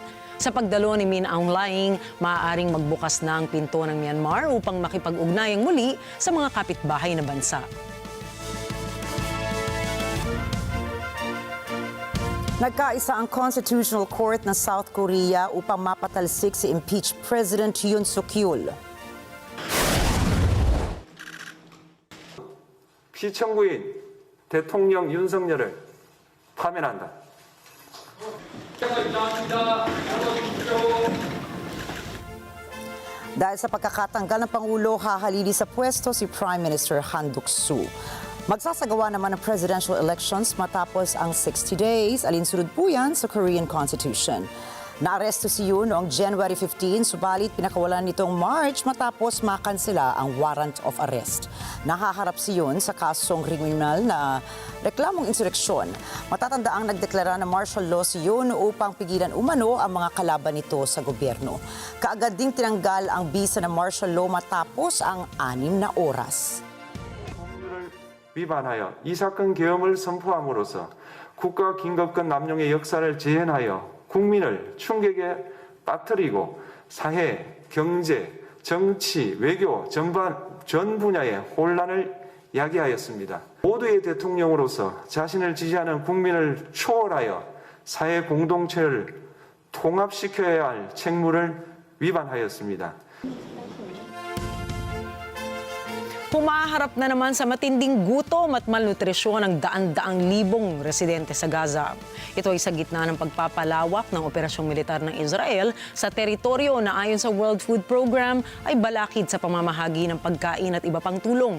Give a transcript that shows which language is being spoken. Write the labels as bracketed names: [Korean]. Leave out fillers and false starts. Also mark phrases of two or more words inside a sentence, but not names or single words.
[Filipino] Sa pagdalo ni Min Aung Hlaing, maaaring magbukas na ang pinto ng Myanmar upang makipag-ugnayang muli sa mga kapitbahay na bansa. Nagkaisa ang Constitutional Court ng South Korea upang mapatalsik si [English] impeached President [Filipino] Yoon Suk-yeol. [Korean] 피청구인 대통령 윤석열을 파면한다. [Filipino] Dahil sa pagkakatanggal ng Pangulo, hahalili sa pwesto si [English] Prime Minister [Filipino] Han Duck-soo. Magsasagawa naman ng [English] presidential elections [Filipino] matapos ang 60 days, alinsunod po yan sa [English] Korean Constitution. [Filipino] Naaresto si Yoon noong January 15, subalit pinakawalan nitong March matapos makansela ang [English] warrant of arrest. [Filipino] Nahaharap si Yoon sa kasong kriminal na reklamong insureksyon. Matatandaang nagdeklara ng [English] martial law [Filipino] si Yoon upang pigilan umano ang mga kalaban nito sa gobyerno. Kaagad ding tinanggal ang bisa ng [English] martial law [Filipino] matapos ang 6 na oras. [Korean] 위반하여 이 사건 계엄을 선포함으로써 국가 긴급권 남용의 역사를 재현하여 국민을 충격에 빠뜨리고 사회, 경제, 정치, 외교 전 분야의 혼란을 야기하였습니다. 모두의 대통령으로서 자신을 지지하는 국민을 초월하여 사회 공동체를 통합시켜야 할 책무를 위반하였습니다. [Filipino] Humaharap na naman sa matinding gutom at malnutrisyon ang daan-daang libong residente sa Gaza. Ito ay sa gitna ng pagpapalawak ng operasyong militar ng Israel sa teritoryo na ayon sa World Food Program ay balakid sa pamamahagi ng pagkain at iba pang tulong.